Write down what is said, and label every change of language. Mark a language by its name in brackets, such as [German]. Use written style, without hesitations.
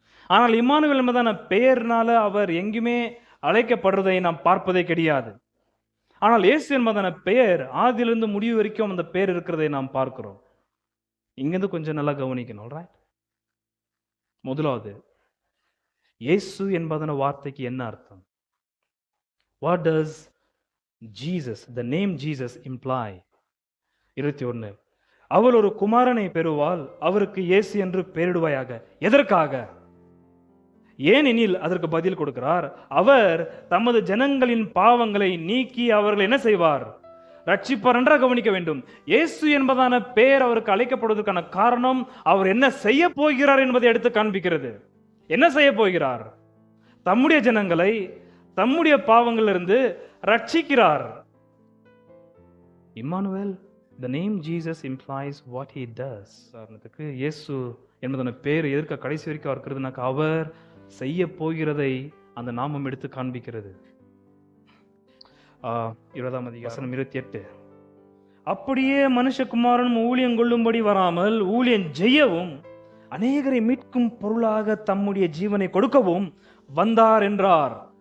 [Tamil] ஆனால் இம்மானுவேல் என்பதான பெயர்னால அவர் எங்குமே அழைக்கப்படுறதை நாம் பார்ப்பதே கிடையாது. ஆனால் இயேசு என்பதான பெயர் ஆதியிலிருந்து முடிவு வரைக்கும் அந்த பெயர் இருக்கிறதை நாம் பார்க்கிறோம். இங்கிருந்து கொஞ்சம் நல்லா கவனிக்கணும். ரைட்? முதலாவது, இயேசு என்பதான வார்த்தைக்கு என்ன அர்த்தம்? [English] What does Jesus, the name Jesus imply? [Tamil] 21 அவள் ஒரு குமாரனை பெறுவாள், அவருக்கு இயேசு என்று பெயரிடுவாயாக. எதற்காக? ஏனெனில் அதற்கு பதில் கொடுக்கிறார். அவர் தமது ஜனங்களின் பாவங்களை நீக்கி அவர்கள் என்ன செய்வார்? ரட்சிப்பார் என்றாக கவனிக்க வேண்டும். இயேசு என்பதான பெயர் அவருக்கு அழைக்கப்படுவதற்கான காரணம் அவர் என்ன செய்ய போகிறார் என்பதை எடுத்து காண்பிக்கிறது. என்ன செய்ய போகிறார்? தம்முடைய ஜனங்களை தம்முடைய பாவங்களிலிருந்து ரட்சிக்கிறார். Emmanuel, [English] the name Jesus implies what he does. [Tamil] உதாரணத்துக்கு இயேசு என்பதான பெயர் எதற்கு கடைசி வரைக்கும் இருக்கிறதுனாக்க அவர் செய்ய போகிறதை அந்த நாமம் எடுத்து காண்பிக்கிறது. 20ஆம் அதிகாரம் 28 அப்படியே மனுஷகுமாரன் ஊழியம் கொள்ளும்படி வராமல் ஊழியம் செய்யவும் அநேகரை மீட்கும் பொருளாக தம்முடைய ஜீவனை கொடுக்கவும் வந்தார் என்றார்.